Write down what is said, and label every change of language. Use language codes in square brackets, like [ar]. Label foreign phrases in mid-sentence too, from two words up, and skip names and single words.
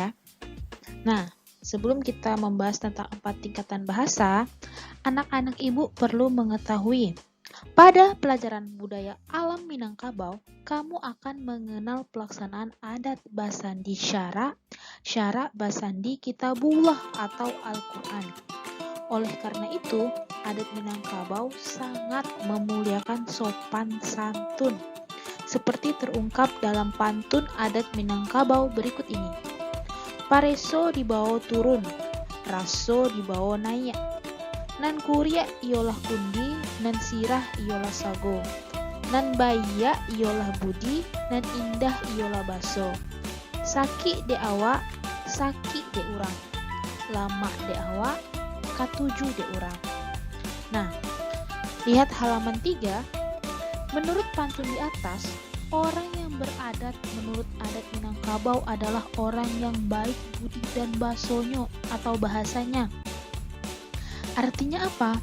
[id] Nah, sebelum kita membahas tentang 4 tingkatan bahasa, anak-anak ibu perlu mengetahui pada pelajaran budaya alam Minangkabau, kamu akan mengenal pelaksanaan [min] adat basandi syara basandi kitabullah [id] atau Al-Quran. Oleh karena itu, adat Minangkabau sangat memuliakan sopan santun, seperti terungkap dalam pantun adat Minangkabau berikut ini. [min] Pareso dibawa turun, raso dibawa naik, nan kuria iolah kundi, nan sirah iolah sago, nan baya iolah budi, nan indah iolah baso. Saki de awak, saki de urang, lama de awak, katuju de urang. [id] Nah, lihat halaman 3. Menurut pantun di atas, orang yang beradat menurut adat Minangkabau adalah orang yang baik budi dan basonyo atau bahasanya. Artinya apa?